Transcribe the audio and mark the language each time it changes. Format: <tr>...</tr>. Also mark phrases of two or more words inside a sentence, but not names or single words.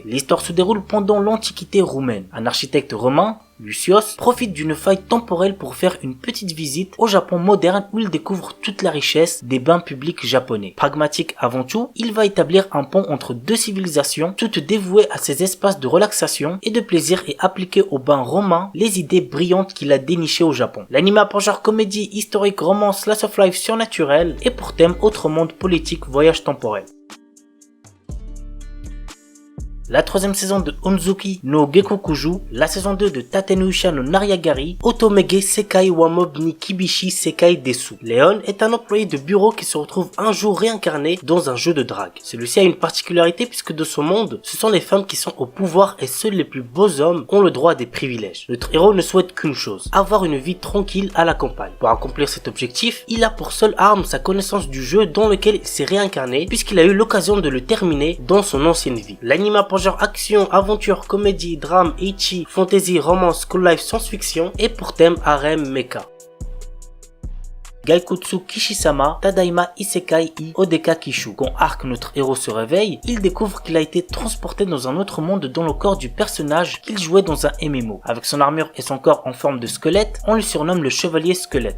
<fr>L'histoire se déroule pendant l'Antiquité roumaine. Un architecte romain, Lucios, profite d'une faille temporelle pour faire une petite visite au Japon moderne où il découvre toute la richesse des bains publics japonais. Pragmatique avant tout, il va établir un pont entre deux civilisations, toutes dévouées à ces espaces de relaxation et de plaisir et appliquer aux bains romains les idées brillantes qu'il a dénichées au Japon. L'anime a pour genre comédie, historique, romance,</fr> <en>slice of life</en> <fr>surnaturel et pour thème autre monde, politique, voyage temporel. La troisième saison de Onzuki no Gekokuju, la saison 2 de Tatenuisha no Nariagari, Otomege Sekai wa Mob ni Kibishi Sekai Desu. Léon est un employé de bureau qui se retrouve un jour réincarné dans un jeu de drague. Celui-ci a une particularité puisque de son monde, ce sont les femmes qui sont au pouvoir et seuls les plus beaux hommes ont le droit à des privilèges. Notre héros ne souhaite qu'une chose, avoir une vie tranquille à la campagne. Pour accomplir cet objectif, il a pour seule arme sa connaissance du jeu dans lequel il s'est réincarné puisqu'il a eu l'occasion de le terminer dans son ancienne vie. L'anime a pour genre action, aventure, comédie, drame, ecchi, fantasy, romance,</fr> <en>school life,</en> <fr>science-fiction et pour thème harem mecha. Gaikutsu Kishisama Tadaima Isekai I Odeka Kishu. Quand Arc, notre héros, se réveille, il découvre qu'il a été transporté dans un autre monde dans le corps du personnage qu'il jouait dans un MMO. Avec son armure et son corps en forme de squelette, on le surnomme le chevalier squelette.</fr>